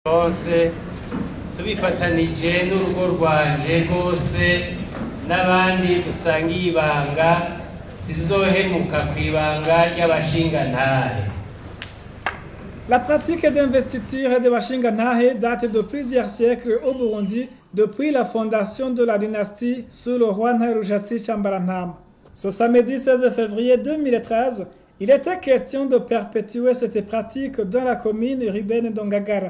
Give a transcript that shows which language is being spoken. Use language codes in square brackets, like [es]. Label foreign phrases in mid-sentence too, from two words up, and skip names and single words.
[rn] bose tubifatanije n'urugo rwanje rwose n'abandi dusangiye ibanga sizohemuka kwibanga ry'abashingantahe. [fr] La pratique d'investiture de Bashingantahe date de plusieurs siècles au Burundi, depuis la fondation de la dynastie sous le roi Ntarushatsi Cambarantama. Ce samedi 16 février 2013, il était question de perpétuer cette pratique dans la commune urbaine d'Ongagara.